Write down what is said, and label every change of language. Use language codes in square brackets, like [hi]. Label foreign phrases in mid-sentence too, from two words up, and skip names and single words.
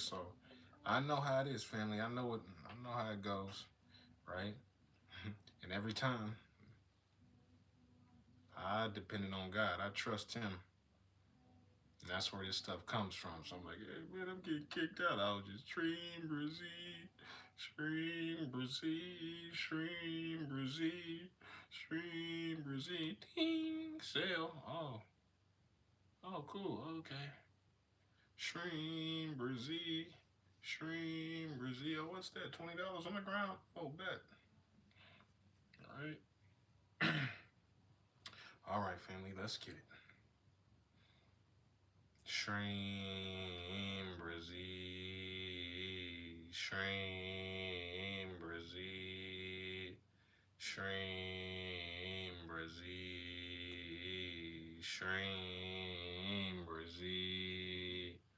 [en] So I know how it is, family. I know how it goes, right? And every time I depended on God. I trust Him. And that's where this stuff comes from. So I'm like, hey, man, I'm getting kicked out. I was just [sa] SHREEM BRZEE, SHREEM BRZEE, SHREEM BRZEE, SHREEM BRZEE. [en] Ding, sale. Oh, cool. Okay. [sa] SHREEM BRZEE, SHREEM BRZEE. [en] Oh, what's that? $20 on the ground? Oh, bet. All right. All right, family, let's get it. [sa] SHREEM BRZEE, SHREEM BRZEE, SHREEM BRZEE, SHREEM BRZEE,